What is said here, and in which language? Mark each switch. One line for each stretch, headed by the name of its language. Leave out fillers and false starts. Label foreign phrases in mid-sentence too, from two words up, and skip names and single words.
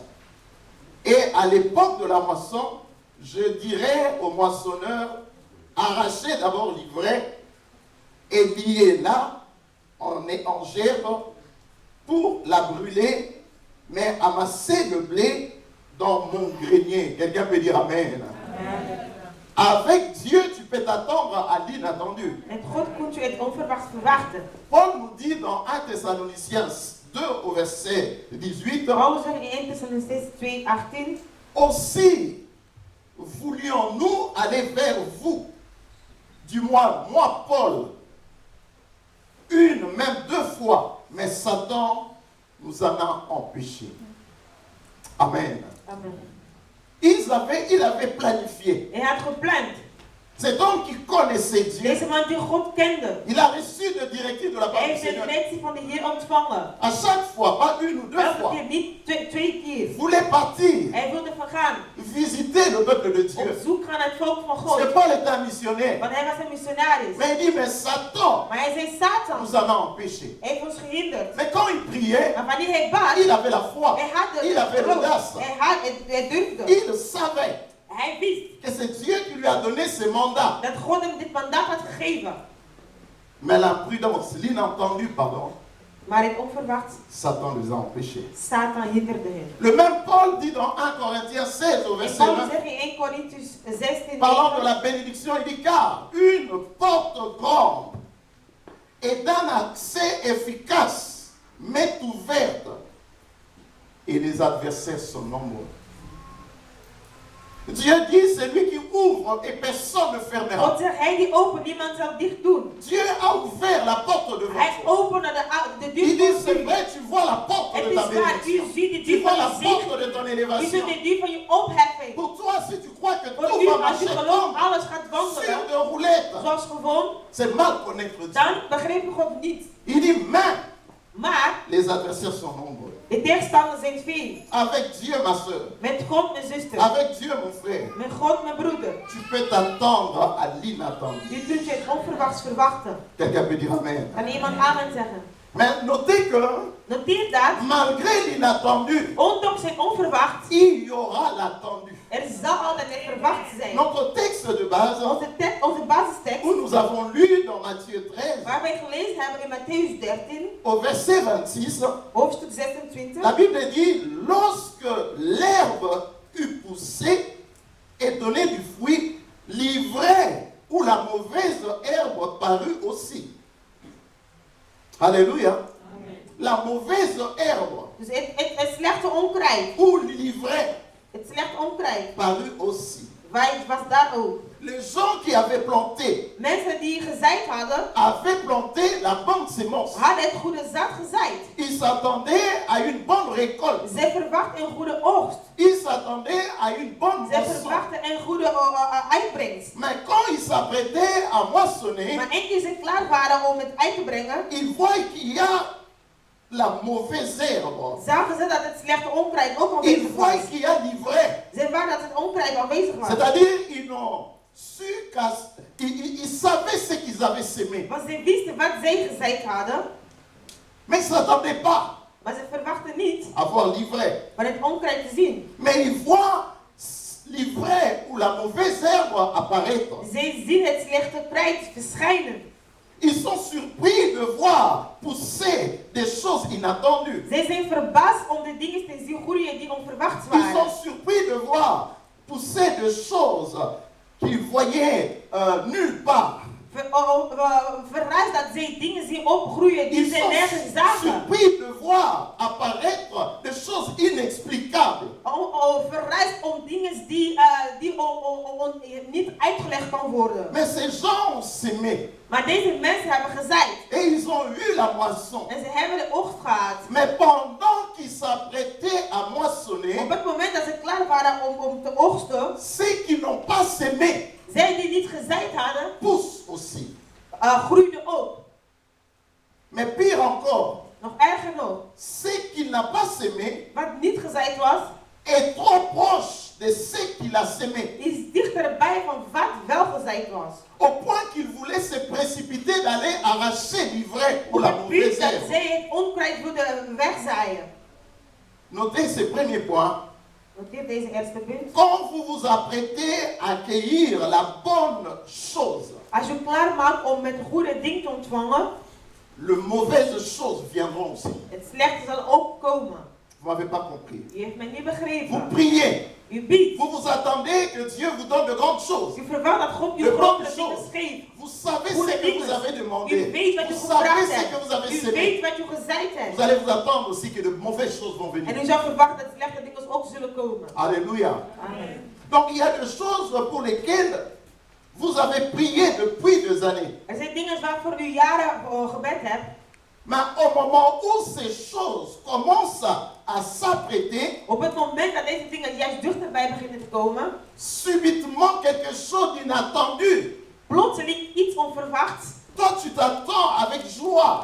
French: Et à l'époque de la moisson, je dirai aux moissonneurs, arrachez d'abord l'ivraie et liez-la en gerbe pour la brûler, mais amassez le blé dans mon grenier. Quelqu'un peut dire Amen. Amen. Avec Dieu, tu peux t'attendre à l'inattendu.
Dutch: Met God kunt u het onverwachts verwachten.
French: Paul nous dit dans 1 Thessaloniciens 2 au verset 18,
Dutch: Paulus zegt in 1 Thessalonicenzen 2, 18.
French: aussi voulions-nous aller vers vous, du moins moi Paul, une, même 2 fois, mais Satan nous en a empêchés. Amen. Amen. Il avait planifié.
Dutch: Hij had gepland.
French: Cet homme qui connaissait Dieu,
Dutch: Deze man die God kende.
French: il a reçu de directives de la part
Dutch: Hij
French: du
Dutch: heeft de
French: Seigneur.
Dutch: directie van de Heer ontvangen.
French: À chaque fois, pas une ou 2
Dutch: Elke
French: fois,
Dutch: keer, niet twee keer.
French: voulait partir,
Dutch: Hij wilde vergaan.
French: visiter le peuple de
Dutch: Op
French: Dieu.
Dutch: zoek gaan naar het volk van
French: Parce que
Dutch: God.
French: Paul était un missionnaire.
Dutch: Want hij was een missionaris.
French: Mais il dit, mais Satan
Dutch: Maar hij zei, Satan
French: nous en a empêchés.
Dutch: heeft ons gehinderd.
French: Mais quand il priait,
Dutch: Maar wanneer hij bad,
French: il avait la foi.
Dutch: hij had de
French: Il avait l'audace.
Dutch: hij durfde.
French: Il savait
Dutch: Hij wist
French: que c'est Dieu qui lui a donné ce mandat.
Dutch: dat God hem dit mandaat had gegeven.
French: Mais l'imprudence, l'inattendu, pardon,
Dutch: Maar het onverwacht,
French: Satan les a empêchés.
Dutch: Satan hinderde hem.
French: Le même Paul dit dans 1 Corinthiens 16 au
Dutch: En
French: verset
Dutch: Paulus 20, zegt in 1 Corinthians 16,
French: parlant de la bénédiction, il dit, car une porte grande et d'un accès efficace m'est ouverte et les adversaires sont nombreux. Dieu dit, c'est lui qui ouvre et personne ne fermera.
Dutch: God zegt, hij die opent, niemand zal dicht doen.
French: Dieu a ouvert la porte devant
Dutch: Hij
French: toi.
Dutch: opende de
French: Il
Dutch: deur
French: dit,
Dutch: voor
French: c'est
Dutch: u.
French: vrai, tu vois la porte
Dutch: Het
French: de ta
Dutch: is waar,
French: bénédiction.
Dutch: u ziet de
French: Tu
Dutch: deur
French: vois
Dutch: van
French: la
Dutch: je zegen.
French: porte de ton
Dutch: U
French: élévation.
Dutch: ziet de deur van je opheffing.
French: Pour toi, si tu crois doit
Dutch: als u
French: marcher
Dutch: gelooft
French: comme
Dutch: alles gaat
French: sur
Dutch: wandelen,
French: de roulettes,
Dutch: zoals gewoon,
French: c'est mal connaître Dieu.
Dutch: dan begreep je God niet.
French: Il dit, mais
Dutch: Maar
French: les adversaires sont nombreux.
Dutch: de tegenstanders zijn veel.
French: Avec Dieu, ma soeur,
Dutch: Met God, mijn zuster.
French: avec Dieu, mon frère,
Dutch: Met God, mijn broeder.
French: tu peux t'attendre à l'inattendu.
Dutch: U kunt je het onverwachts verwachten.
French: Quelqu'un peut dire Amen.
Dutch: Kan iemand amen zeggen?
French: Mais notez que
Dutch: Noteer dat,
French: malgré l'inattendu,
Dutch: ondanks het onverwacht,
French: il y aura l'attendu.
Dutch: er zal altijd het verwacht zijn.
French: Notre texte de base,
Dutch: Onze basistekst,
French: où nous avons lu dans Matthieu 13,
Dutch: waar wij gelezen hebben in Matthäus 13,
French: au verset 26,
Dutch: hoofdstuk 26.
French: la Bible dit, lorsque l'herbe eut poussé et donné du fruit, l'ivraie ou la mauvaise herbe parut aussi. Alléluia. La mauvaise herbe
Dutch: Dus het slechte onkruid,
French: ou l'ivraie
Dutch: het slechte onkruid,
French: parut aussi.
Dutch: was daar ook.
French: Les gens qui avaient planté
Dutch: Mensen die gezaaid hadden,
French: avaient planté la bonne sémence.
Dutch: hadden het goede zaad gezaaid.
French: Ils s'attendaient à une bonne récolte.
Dutch: Ze verwachten een goede oogst.
French: Ils s'attendaient à une bonne
Dutch: Ze
French: moisson.
Dutch: verwachten een goede uitbrengst.
French: Mais quand ils s'apprêtaient à moissonner,
Dutch: Maar één keer ze klaar waren om het uit te brengen,
French: ils voient qu'il y a la mauvaise herbe.
Dutch: zagen ze dat het slechte onkruid ook
French: Ils
Dutch: aanwezig was.
French: voient qu'il y a l'ivraie.
Dutch: Ze waren dat het onkruid aanwezig was.
French: C'est-à-dire, ils n'ont su ils savaient ce qu'ils avaient sémé.
Dutch: Want ze wisten wat zij gezaaid hadden,
French: Mais ils ne s'attendaient pas
Dutch: maar ze verwachten niet
French: à voir l'ivraie.
Dutch: van het onkruid te zien.
French: Mais ils voient l'ivraie ou la mauvaise herbe apparaître.
Dutch: Zij zien het slechte kruid verschijnen.
French: Ils sont surpris de voir pousser des choses inattendues.
Dutch: Zij zijn verbaasd om de dingen te zien groeien die onverwachts
French: Ils
Dutch: waren.
French: sont surpris de voir pousser des choses qu'ils voyaient nulle part.
Dutch: Verrast dat zij dingen zien opgroeien die
French: Ils
Dutch: zij
French: sont
Dutch: nergens zagen.
French: surpris de voir apparaître des choses inexplicables.
Dutch: Verrast om dingen die niet uitgelegd kan worden.
French: Mais ces gens ont sémé
Dutch: Maar deze mensen hebben gezaaid.
French: et ils ont eu la moisson.
Dutch: En ze hebben de oogst gehad.
French: Mais pendant qu'ils s'apprêtaient à moissonner,
Dutch: Op het moment dat ze klaar waren om te oogsten,
French: ceux qui n'ont pas sémé
Dutch: zij die niet gezaaid hadden,
French: poussent aussi.
Dutch: groeiden ook.
French: Mais pire encore,
Dutch: Nog erger nog.
French: ceux qui n'ont pas sémé
Dutch: Wat niet gezaaid was,
French: est trop proche de ce qu'il a sémé,
Dutch: is dichterbij van wat wel gezaaid was.
French: au point qu'il voulait se précipiter d'aller arracher l'ivraie ou
Dutch: Op
French: la
Dutch: het punt
French: mauvaise
Dutch: dat
French: herbe.
Dutch: zij het onkruid wilden wegzaaien.
French: Notez ce premier point.
Dutch: Noteer deze eerste punt.
French: Quand vous vous apprêtez à accueillir la bonne chose,
Dutch: Als je klaar maakt om met goede ding te ontvangen,
French: les mauvaises choses viendront aussi.
Dutch: het slechte zal ook komen.
French: Vous m'avez pas compris.
Dutch: U heeft mij niet
French: Vous
Dutch: begrepen.
French: priez.
Dutch: U biedt.
French: Vous vous attendez que Dieu vous donne de grandes choses.
Dutch: U verwacht dat God u De grote
French: grandes
Dutch: dingen
French: choses.
Dutch: geeft.
French: Vous savez
Dutch: Goede
French: ce que vous
Dutch: dingen.
French: avez
Dutch: U
French: demandé.
Dutch: weet wat u
French: Vous savez
Dutch: gevraagd
French: ce que vous avez
Dutch: hebt. U
French: sémé.
Dutch: weet wat u gezaaid
French: Vous
Dutch: hebt.
French: allez vous attendre aussi que de mauvaises choses vont
Dutch: En
French: venir.
Dutch: u zou verwachten dat slechte dingen ook zullen komen.
French: Alléluia. Amen. Donc il y a des choses pour lesquelles vous avez prié depuis des années.
Dutch: Er zijn dingen waarvoor u jaren gebed hebt.
French: Mais au moment où ces choses commencent à s'apprêter,
Dutch: Op het moment dat deze dingen juist dichterbij beginnen te komen,
French: subitement quelque chose d'inattendu.
Dutch: plotseling iets onverwachts.
French: Toi, tu t'attends avec joie,